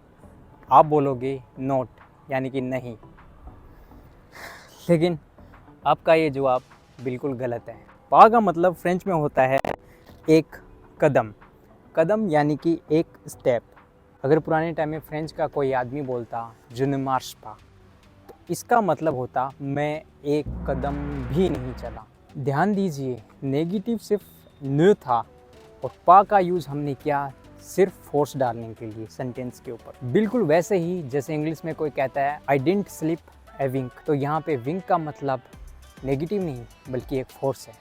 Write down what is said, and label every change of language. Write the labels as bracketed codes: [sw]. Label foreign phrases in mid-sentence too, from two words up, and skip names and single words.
[hi] आप बोलोगे नोट, यानी कि नहीं। लेकिन आपका ये जवाब बिल्कुल गलत है। पा का मतलब फ्रेंच में होता है एक कदम। कदम यानी कि एक स्टेप। अगर पुराने टाइम में फ्रेंच का कोई आदमी बोलता [fr] je ne marche pas, [hi] तो इसका मतलब होता मैं एक कदम भी नहीं चला। ध्यान दीजिए, नेगेटिव सिर्फ न था और पा का यूज़ हमने किया सिर्फ फोर्स डालने के लिए सेंटेंस के ऊपर। बिल्कुल वैसे ही जैसे इंग्लिश में कोई कहता है [en] I didn't sleep a wink, [hi] तो यहाँ पे विंक का मतलब नेगेटिव नहीं बल्कि एक फोर्स है।